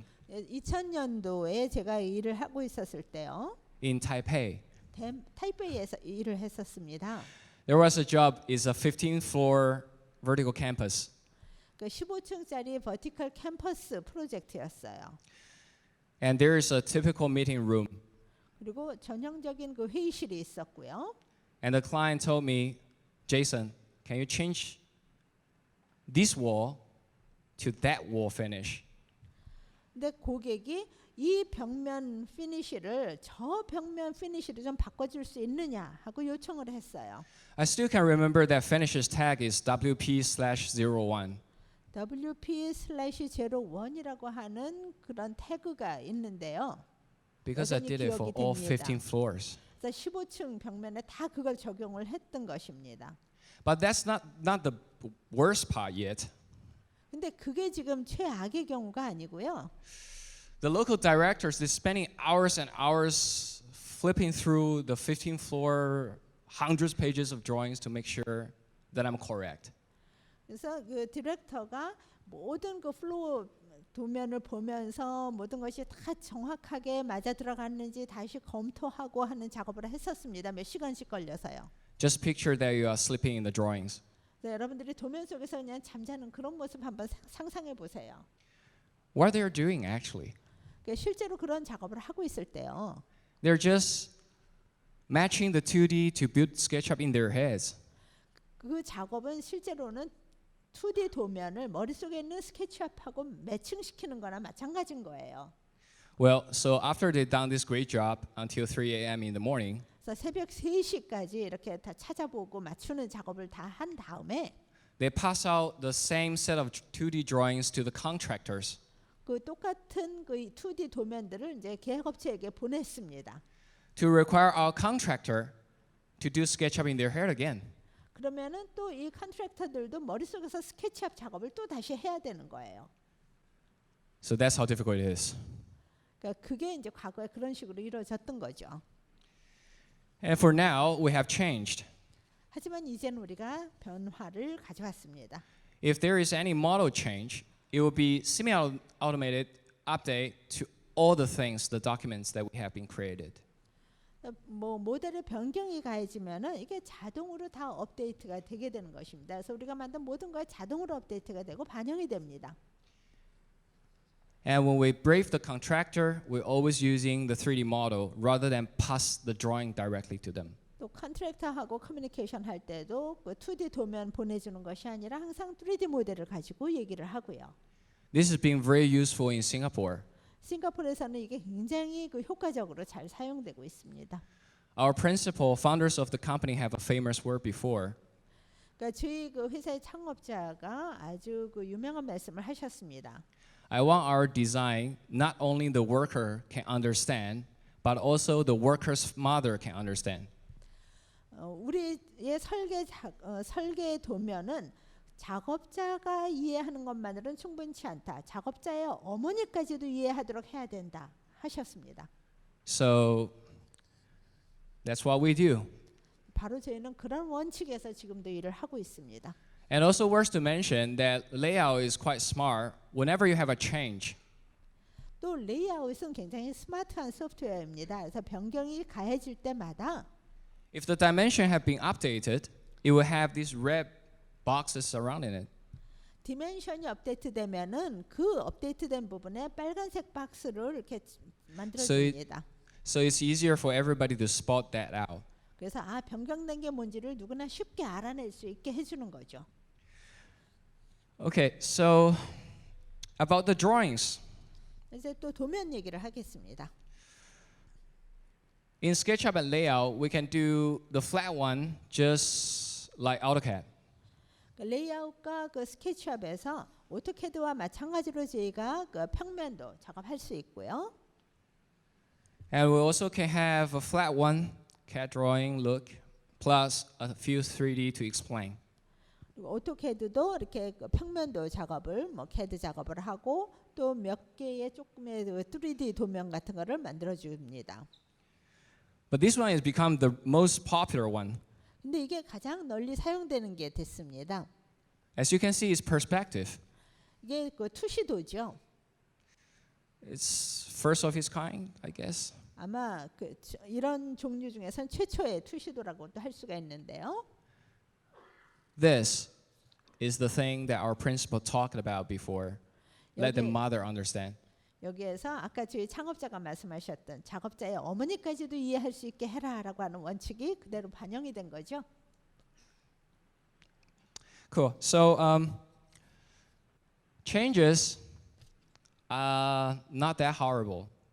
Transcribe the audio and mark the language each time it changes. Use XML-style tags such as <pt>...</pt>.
<ko>2000년도에 제가 일을 하고 있었을 때요.</ko> <en>in Taipei,</en> <ko>타이베이에서 일을 했었습니다.</ko> <en>there was a job is a 15-floor vertical campus.</en> <ko>그 15층짜리 버티컬 캠퍼스 프로젝트였어요.</ko> <en>And there is a typical meeting room.</en> <ko>그리고 전형적인 그 회의실이 있었고요.</ko> <en>And the client told me, Jason, can you change this wall to that wall finish?</en> <ko>근데 고객이 이 벽면 피니시를 저 벽면 피니시를 좀 바꿔줄 수 있느냐 하고 요청을 했어요.</ko> <en>I still can remember that finishes tag is WP/01.</en> <ko>WP/01이라고 하는 그런 태그가 있는데요.</ko> <en>Because I did it for all 15 floors.</en> <ko>15층 벽면에 다 그걸 적용을 했던 것입니다.</ko> <en>But that's not the worst part yet.</en> <ko>근데 그게 지금 최악의 경우가 아니고요.</ko> <en>The local directors, they're spending hours and hours flipping through the 15th floor, hundreds of pages of drawings to make sure that I'm correct.</en> <ko>그래서 그 디렉터가 모든 그 플로어 도면을 보면서 모든 것이 다 정확하게 맞아 들어갔는지 다시 검토하고 하는 작업을 했었습니다. 몇 시간씩 걸려서요.</ko> <en>Just picture that you are sleeping in the drawings.</en> <ko>여러분들이 도면 속에서 그냥 잠자는 그런 모습 한번 상상해 보세요.</ko> <en>What they're doing actually?</en> <ko>실제로 그런 작업을 하고 있을 때요.</ko> <en>They're just matching the 2D to build SketchUp in their heads.</en> <ko>그 작업은 실제로는 2D 도면을 머릿속에 있는 스케치업하고 매칭시키는 거나 마찬가지인 거예요.</ko> <en>Well, so after they've done this great job until 3 a.m. in the morning,</en> <ko>그래서 새벽 3시까지 이렇게 다 찾아보고 맞추는 작업을 다 한 다음에</ko> <en>they pass out the same set of 2D drawings to the contractors.</en> <ko>그 똑같은 그 2D 도면들을 이제 계약업체에게 보냈습니다.</ko> <en>To require our contractor to do SketchUp in their head again.</en> <ko>그러면은 또 이 컨트랙터들도 머릿속에서 스케치업 작업을 또 다시 해야 되는 거예요.</ko> <en>So that's how difficult it is.</en> <ko>그러니까 그게 이제 과거에 그런 식으로 이루어졌던 거죠.</ko> <en>And for now, we have changed.</en> <ko>하지만 이제는 우리가 변화를 가져왔습니다.</ko> <en>If there is any model change, it will be semi-automated update to all the things, the documents that we have been created.</en> <ko>뭐 모델의 변경이 가해지면은 이게 자동으로 다 업데이트가 되게 되는 것입니다. 그래서 우리가 만든 모든 거 자동으로 업데이트가 되고 반영이 됩니다.</ko> <en>And when we brief the contractor, we're always using the 3D model rather than pass the drawing directly to them.</en> <ko>또 컨트랙터하고 커뮤니케이션 할 때도 그 2D 도면 보내주는 것이 아니라 항상 3D 모델을 가지고 얘기를 하고요.</ko> <en>This has been very useful in Singapore.</en> <ko>싱가포르에서는 이게 굉장히 그 효과적으로 잘 사용되고 있습니다.</ko> <en>Our principal founders of the company have a famous word before.</en> <ko>그러니까 저희 그 회사의 창업자가 아주 그 유명한 말씀을 하셨습니다.</ko> <en>I want our design not only the worker can understand, but also the worker's mother can understand.</en> <ko>우리의 설계 도면은 작업자가 이해하는 것만으로는 충분치 않다. 작업자의 어머니까지도 이해하도록 해야 된다 하셨습니다.</ko> <en>So that's what we do.</en> <ko>바로 저희는 그런 원칙에서 지금도 일을 하고 있습니다.</ko> <en>And also worth to mention that layout is quite smart. Whenever you have a change,</en> <ko>또 레이아웃은 굉장히 스마트한 소프트웨어입니다. 그래서 변경이 가해질 때마다</ko> <en>if the dimension have been updated, it will have these red boxes surrounding it.</en> <ko>디멘션이 업데이트되면은 그 업데이트된 부분에 빨간색 박스를 이렇게 만들어 줍니다.</ko> <en>So it's easier for everybody to spot that out.</en> <ko>그래서 변경된 게 뭔지를 누구나 쉽게 알아낼 수 있게 해주는 거죠.</ko> <en>Okay, so about the drawings.</en> <ko>이제 또 도면 얘기를 하겠습니다.</ko> <en>In SketchUp and layout, we can do the flat one just like AutoCAD.</en> <ko>레이아웃과 그 스케치업에서 오토캐드와 마찬가지로 저희가 그 평면도 작업할 수 있고요.</ko> <en>And we also can have a flat one, CAD drawing look, plus a few 3D to explain.</en> <ko>그리고 오토캐드도 이렇게 그 평면도 작업을 뭐 캐드 작업을 하고 또 몇 개의 조금의 3D 도면 같은 거를 만들어 줍니다.</ko> <en>But this one has become the most popular one.</en> <ko>근데 이게 가장 널리 사용되는 게 됐습니다.</ko> <en>As you can see, it's perspective.</en> <ko>이게 그 투시도죠.</ko> <en>It's first of its kind, I guess.</en> <ko>아마 그 이런 종류 중에선 최초의 투시도라고도 할 수가 있는데요.</ko> <en>This is the thing that our principal talked about before. Let the mother understand.</en> <ko>여기에서 아까 저희 창업자가 말씀하셨던 작업자의 어머니까지도 이해할 수 있게 해라라고 하는 원칙이 그대로 반영이 된 거죠.</ko> <en>Cool. So changes are not that horrible.</en>